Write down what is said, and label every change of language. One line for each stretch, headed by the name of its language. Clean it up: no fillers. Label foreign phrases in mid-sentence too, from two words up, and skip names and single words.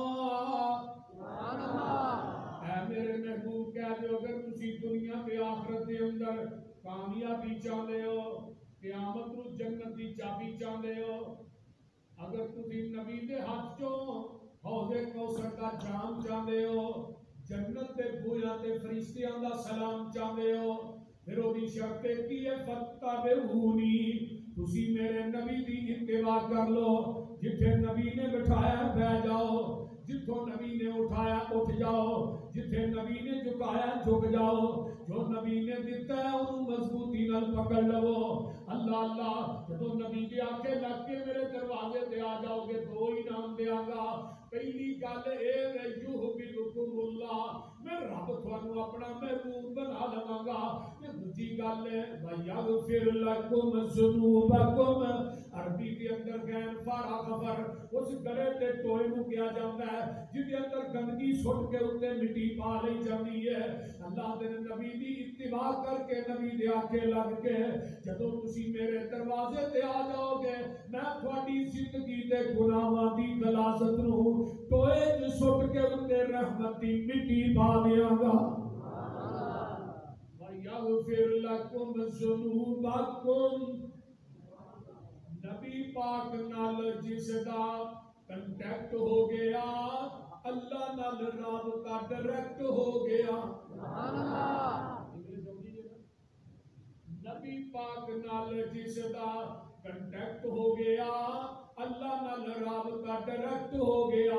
Punjabi: اے میرے محبوب کہہ دو اگر تسی دنیا کے آخرت کے اندر کامیابی چاہتے ہو قیامت نو جنت دی چابی چاہتے ہو اگر تسی نبی دے ہاتھ چوں حوض کوثر دا جام چاہتے ہو جنت دے بویاں تے فرشتیاں دا سلام چاہتے ہو پھر وہ دی شرط کی ہے فاتبعونی تسی میرے نبی دی اتباع کر لو. جتھے نبی نے بٹھایا بیٹھ جاؤ جتھوں نبی نے اٹھایا اٹھ جاؤ جتھے نبی نے جھکایا جھک جاؤ جو نبی نے دیتا ہے انہوں پکڑ لو. اللہ اللہ جدو نبی دی آنکھیں لگ کے میرے دروازے تے آ جاؤ گے دو انعام دیاں گا. پہلی گل اے ہے
Arabic: یحببکم اللہ,
Punjabi: میں رب تھانوں اپنا محبوب بنا لواں گا. تے دوجی گل ہے
Arabic: ویغفر لکم ذنوبکم.
Punjabi: عربی کے اندر غین فارا خبر اس گڑے تے ٹوئے نو کیا جاتا ہے جدے اندر گندگی سٹ کے اوتے مٹی پا لئی جاندی ہے. اللہ دے نبی دی اتباع کر کے نبی دے آکھے لگ کے جدوں تسی میرے دروازے تے آ جاؤ گے میں تھوڑی زندگی دے گناہاں دی غلاظت نو ٹوئے تے سٹ کے اوتے رحمت دی مٹی پا دیاں گا.
Arabic: وَيَغْفِرْ لَكُمْ ذُنُوبَكُمْ.
Punjabi: نبی پاک نال جس دا کنٹیکٹ ہو گیا اللہ نال رابطہ ڈائریکٹ ہو گیا. نبی پاک نال جس دا کنٹیکٹ ہو گیا اللہ نال رابطہ ڈائریکٹ ہو گیا.